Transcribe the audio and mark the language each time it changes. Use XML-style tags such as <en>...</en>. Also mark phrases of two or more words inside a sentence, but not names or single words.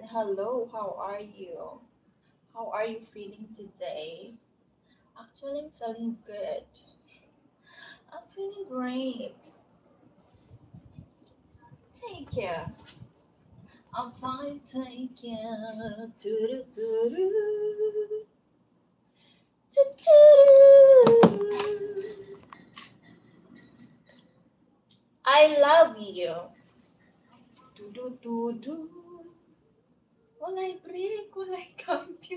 <en>Hello, how are you? How are you feeling today? Actually, I'm feeling good. I'm feeling great. Thank you. I'm fine, thank you. Doo-doo-doo-doo. Doo-doo-doo. I love you. Do-do-do-do.</en> <ceb>Walay break, walay cambio.</ceb>